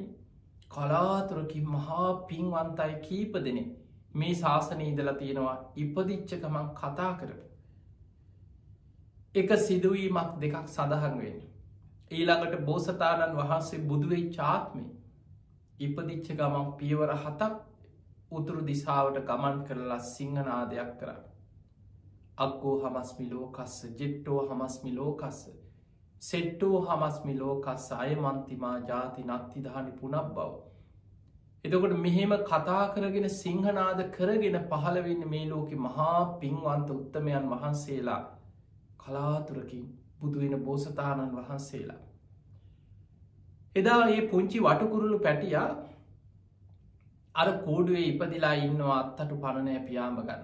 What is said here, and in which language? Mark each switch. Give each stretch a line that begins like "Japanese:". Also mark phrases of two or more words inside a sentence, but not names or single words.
Sinhala: කලාතුරකින් මහා පින්වන්තයි කීප දෙනෙක් මේ ශාසනයේ ඉඳලා තියෙනවා ඉපදිච්ච ගමන් කතා කරපු. එක සිදුවීමක් දෙකක් සඳහන් වෙන. ඊළඟට බෝසතාණන් වහන්සේ බුදුවේ චාත්මය ඉපදිච්ච ගමන් පියවර 7ක් උතුරු දිසාවට ගමන් කරලා සිංහනාදයක් කරා.
Pali: අක්කෝ හමස්මි ලෝකස්ස ජෙට්ටෝ හමස්මි ලෝකස්ස සෙට්ටෝ හමස්මි ලෝකස්ස අයමන්තිමා ජාති නත්තිධානි පුනක් බව.
Sinhala: එතකොට මෙහෙම කතා කරගෙන සිංහනාද කරගෙන පහළවෙන්න මේ ලෝකෙ මහා පින්වන්ත උත්තමයන් වහන්සේලා කලාතුරකින් බුදුවෙන බෝසතාණන් වහන්සේලා. එදා ඒ පුංචි වටකුරුළු පැටියා අර කෝඩුවේ ඉපදිලා ඉන්නවා අත්තටු පණනෑ පියාඹ ගන්න.